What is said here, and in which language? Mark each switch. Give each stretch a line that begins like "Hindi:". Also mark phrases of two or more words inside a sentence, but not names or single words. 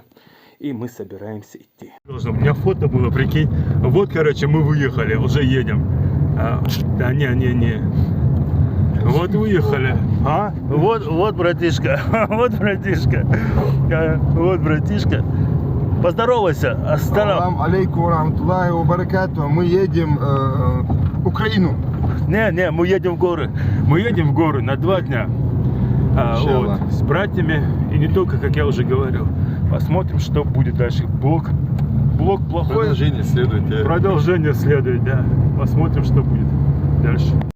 Russian: И мы собираемся идти. У меня фото было, прикинь. Вот, короче, мы выехали, уже едем. Да не. Вот выехали. Вот братишка. Вот братишка. Поздоровайся.
Arabic: السلام عليكم ورحمة الله وبركاته.
Russian: Мы едем в Украину. Не, мы едем в горы. Мы едем в горы на 2 дня. Вот, с братьями. И не только, как я уже говорил. Посмотрим, что будет дальше. Блог плохой. Продолжение следует, да. Посмотрим, что будет дальше.